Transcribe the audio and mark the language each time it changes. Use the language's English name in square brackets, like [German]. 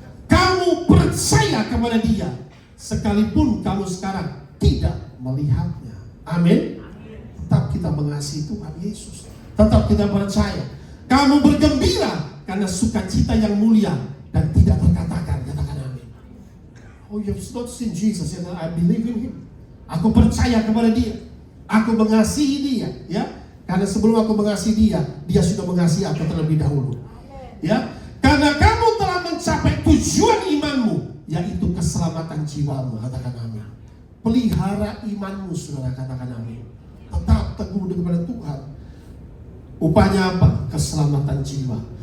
[Indonesian] Kamu percaya kepada dia, sekalipun kamu sekarang tidak melihatnya. Amin. Tetap kita mengasihi Tuhan Yesus, tetap kita percaya. Kamu bergembira karena sukacita yang mulia dan tidak terkatakan, katakan amin. [English] Oh, you have not seen Jesus, and I believe in him. [Indonesian] Aku percaya kepada dia. Aku mengasihi dia, ya. Karena sebelum aku mengasihi dia, dia sudah mengasihi aku terlebih dahulu. Ya. Karena kamu telah mencapai tujuan imanmu, yaitu keselamatan jiwamu, katakan amin. Pelihara imanmu, saudara, katakan amin. Tetap teguh kepada Tuhan. Upahnya apa? Keselamatan jiwa.